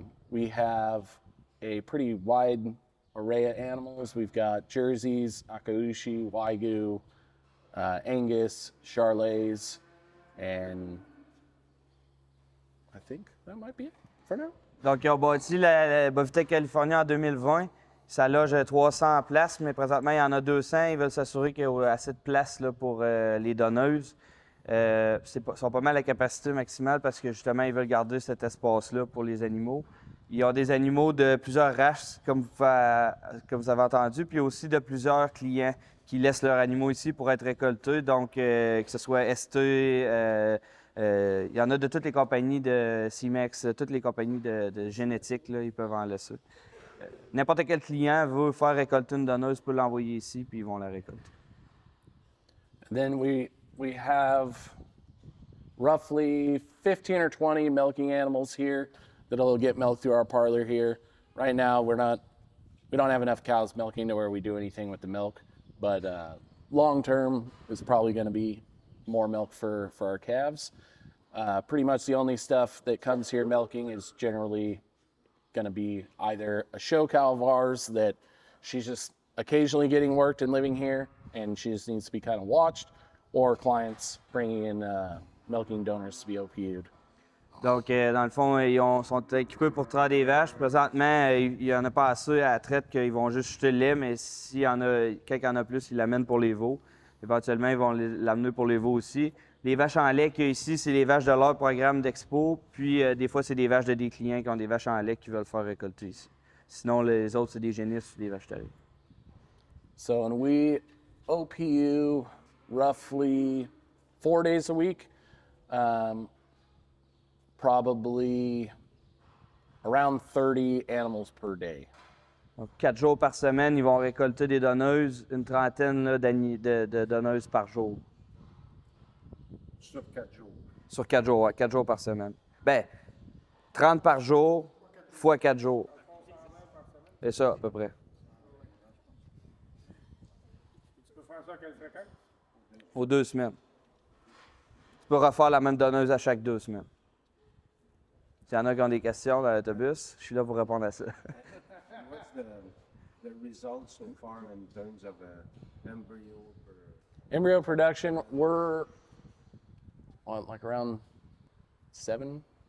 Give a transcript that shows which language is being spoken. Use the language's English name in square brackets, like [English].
[English] We have a pretty wide array of animals. We've got Jerseys, Akaushi, Wagyu, Angus, Charolais, and I think that might be it for now. [French] Donc, ils ont bâti la Boviteq California en 2020. Ça loge 300 places, mais présentement, il y en a 200. Ils veulent s'assurer qu'il y a assez de place là, pour les donneuses. Ils sont pas mal à la capacité maximale parce que justement, ils veulent garder cet espace-là pour les animaux. Ils ont des animaux de plusieurs races, comme vous avez entendu, puis aussi de plusieurs clients qui laissent leurs animaux ici pour être récoltés. Donc, que ce soit ST, il y en a de toutes les compagnies de Ciaq, toutes les compagnies de génétique, là, ils peuvent en laisser. N'importe quel client veut faire récolter une donneuse peut l'envoyer ici, puis ils vont la récolter. [English] And then we have roughly 15 or 20 milking animals here that'll get milked through our parlor here. Right now, we don't have enough cows milking to where we do anything with the milk, but long term, it's probably going to be more milk for our calves. Pretty much the only stuff that comes here milking is generally going to be either a show cow of ours that she's just occasionally getting worked and living here, and she just needs to be kind of watched, or clients bringing in milking donors to be OPU'd. [French] Donc, dans le fond, ils sont équipés pour traire des vaches. Présentement, il n'y en a pas assez à la traite qu'ils vont juste jeter le lait, mais s'il y en a, quand il y en a plus, ils l'amènent pour les veaux. Éventuellement, ils vont l'amener pour les veaux aussi. Les vaches en lait qu'il y a ici, c'est les vaches de leur programme d'expo. Puis, des fois, c'est des vaches de des clients qui ont des vaches en lait qui veulent faire récolter ici. Sinon, les autres, c'est des génisses ou des vaches taillées. [English] So, and we OPU roughly 4 days a week. Probably around 30 animals per day. [French] Donc, 4 jours par semaine, ils vont récolter des donneuses, une trentaine là, de donneuses par jour. Sur 4 jours. Sur 4 jours, ouais, 4 jours par semaine. Bien, 30 par jour, fois 4 jours. C'est ça, à peu près. Tu peux faire ça à quelle fréquence? Aux 2 semaines. Tu peux refaire la même donneuse à chaque 2 semaines. S'il y en a qui ont des questions dans l'autobus, je suis là pour répondre à ça. [English] What's the results so far in terms of embryo? Embryo production, we're on like around 7.5